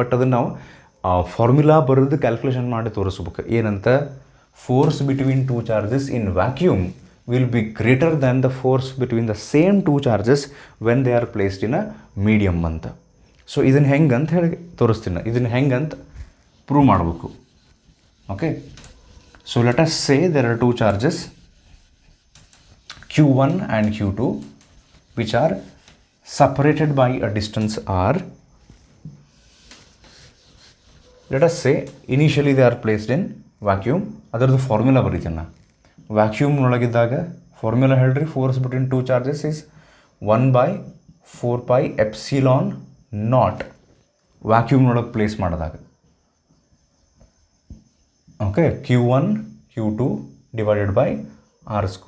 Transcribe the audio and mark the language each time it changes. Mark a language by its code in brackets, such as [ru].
[kn] But ಅದನ್ನು ನಾವು formula ಬರೆದು ಕ್ಯಾಲ್ಕುಲೇಷನ್ ಮಾಡಿ ತೋರಿಸ್ಬೇಕು. ಏನಂತ? [en] Force between two charges in vacuum will be greater than the force between the same two charges when they are placed in a medium ಅಂತ. [kn] So ಇದನ್ನು ಹೆಂಗೆ ಅಂತ ಹೇಳಿ ತೋರಿಸ್ತೀನಿ, ಇದನ್ನು ಹೆಂಗೆ ಅಂತ ಪ್ರೂವ್ ಮಾಡಬೇಕು. [en] Okay, so let us say there are two charges Q1 and Q2 which are separated by a distance r. Let us say initially they are placed in vacuum. [kn] ಅದರದ್ದು ಫಾರ್ಮುಲಾ ಬರೀತೀನಿ ನಾನು. ವ್ಯಾಕ್ಯೂಮ್ನೊಳಗಿದ್ದಾಗ ಫಾರ್ಮುಲಾ ಹೇಳ್ರಿ, [en] force between two charges is 1/4πε0 [kn] ವ್ಯಾಕ್ಯೂಮ್ನೊಳಗೆ place ಮಾಡಿದಾಗ. [en] Okay, Q1 Q2 divided by r².